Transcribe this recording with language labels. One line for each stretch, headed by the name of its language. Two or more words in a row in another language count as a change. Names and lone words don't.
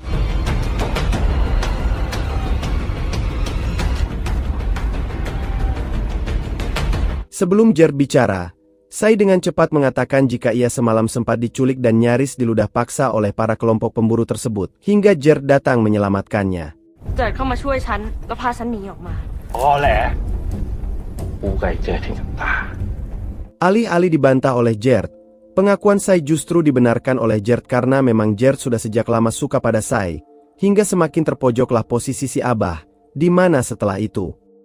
Indonesian: Sebelum Gert bicara, Sai dengan cepat mengatakan jika ia semalam sempat diculik dan nyaris diludah paksa oleh para kelompok pemburu tersebut, hingga Gert datang menyelamatkannya.
Thai: Gertเข้ามาช่วยฉันแล้วพาฉันหนีออกมา
Indonesian: Alih-alih dibantah oleh Gert, pengakuan Sai justru dibenarkan oleh Gert karena memang Gert sudah sejak lama suka pada Sai, hingga semakin terpojoklah posisi si Abah, di mana setelah itu.